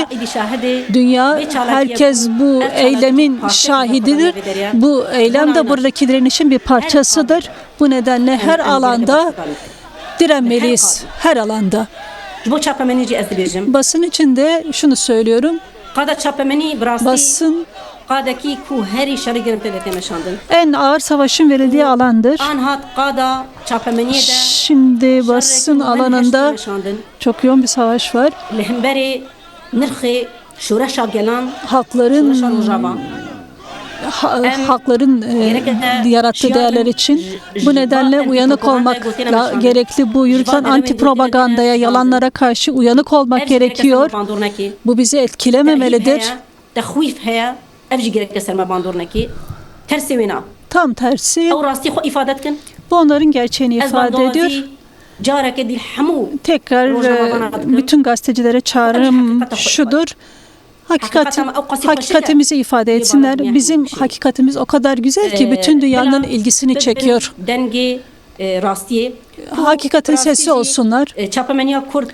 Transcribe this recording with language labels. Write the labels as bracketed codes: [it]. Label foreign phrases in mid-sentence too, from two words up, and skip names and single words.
[tr] Dünya, herkes bu eylemin şahididir. Bu eylem de buradaki direnişin bir parçasıdır. Bu nedenle her alanda direnmeliyiz. Her alanda. Basın için de şunu söylüyorum. Basın [ku] قادکی کو هری شری گرم تلته مشاندن [tr] En ağır savaşın verildiği alandır. [ku] آن هات قادا چاپمنیه ده [tr] Şimdi basın alanında çok yoğun bir savaş var. [ku] لهمبری نرخی شورشا گلان [tr] Halkların [ku] شورشا روجابان [tr] halkların yarattığı değerler için. Bu nedenle uyanık olmak gerekli. Bu yürütülen anti propagandaya, yalanlara karşı uyanık olmak gerekiyor. Bu bizi etkilememelidir. [ku] تخویف هيا افجي گرک سرما باندور نکی ترسی وینا [tr] Tam tersi, [ku] او راستی خو ifade کن [tr] bu onların gerçeğini ifade ediyor. [ku] جارك دي الحمو [tr] Tekrar bütün gazetecilere çağrım şudur. Hakikatimizi ifade etsinler. Bizim hakikatimiz o kadar güzel ki bütün dünyanın ilgisini çekiyor. [ku] Dengi rastiye [tr] Hakikatin sesi olsunlar. [ku] Çapamenya Kurt